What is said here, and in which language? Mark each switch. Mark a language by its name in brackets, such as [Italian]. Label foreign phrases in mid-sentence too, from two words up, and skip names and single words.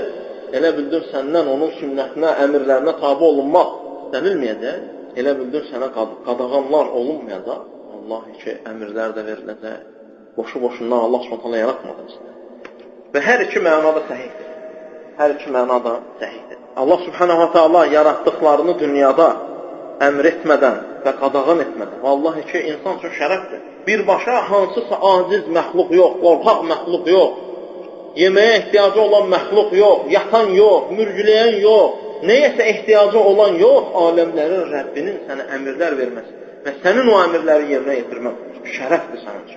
[Azerbaijani] Elə bildin səndən onun sünnətinə, əmirlərinə tabi olunmaq istənilməyəcək. Elə bildin sənə qadağanlar olunmayacaq. Vallahi ki, əmirlər də veriləcək. Boşu-boşundan Allah s.ə. yaratmadı bizdə. Və hər iki mənada səhihdir. Hər iki mənada səhihdir. [Arabic] الله سبحانه وتعالى [Azerbaijani] yaratdıqlarını dünyada əmr etmədən və qadağan etmədən. Vallahi ki, insan üçün şərəfdir. Birbaşa hansısa aciz məxluq yox, qorxaq məxluq yox, yeməyə ehtiyacı olan məxluq yox, yatan yox, mürgüləyən yox, neyəsə ehtiyacı olan yox, aləmlərin Rəbbinin sənə əmirlər verməsi və sənin o əmirləri yerinə yetirmək şərəfdir sənin üçün.